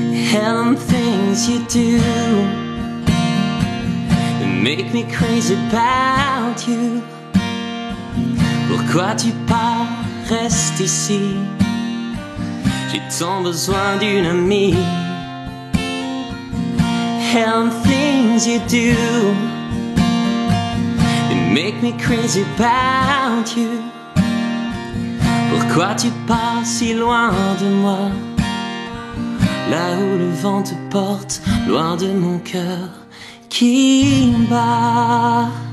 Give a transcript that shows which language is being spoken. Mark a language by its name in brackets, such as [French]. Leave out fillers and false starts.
[English] Hell, things you do make me crazy about you. [French] Pourquoi tu pars, reste ici. J'ai tant besoin d'une amie. [English] Hell, things you do make me crazy about you. [French] Pourquoi tu pars si loin de moi, là où le vent te porte, loin de mon cœur qui bat.